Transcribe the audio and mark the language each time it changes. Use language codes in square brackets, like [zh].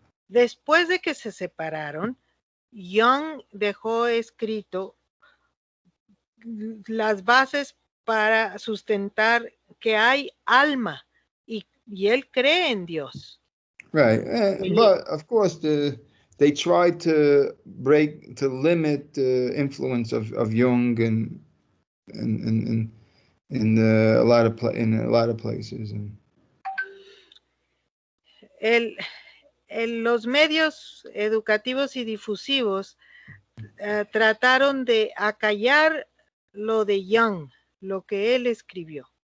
[es] Después de que se separaron, Jung dejó escrito las bases para sustentar que hay alma y él cree en Dios. [en] Right, but of course they tried to limit the influence of Jung in a lot of places. [es] Los medios educativos y difusivos trataron de acallar lo de Jung, lo que él escribió.